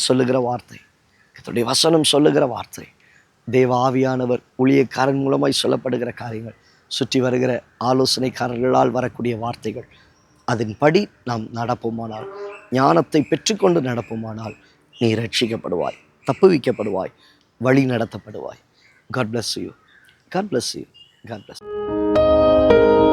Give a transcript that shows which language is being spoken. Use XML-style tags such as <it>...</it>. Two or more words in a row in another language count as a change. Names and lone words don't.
<ta>சொல்லுகிற வார்த்தை, கர்த்தருடைய வசனம் சொல்லுகிற வார்த்தை, தேவ ஆவியானவர் ஊழியக்காரன் மூலமாய் சொல்லப்படுகிற காரியங்கள், சுற்றி வருகிற ஆலோசனைக்காரர்களால் வரக்கூடிய வார்த்தைகள், அதன்படி நாம் நடப்போமானால், ஞானத்தை பெற்றுக்கொண்டு நடப்போமானால் நீ ரட்சிக்கப்படுவாய், தப்புவிக்கப்படுவாய், வழி நடத்தப்படுவாய்.</ta> <en>God bless you. God bless you. God bless you.</en>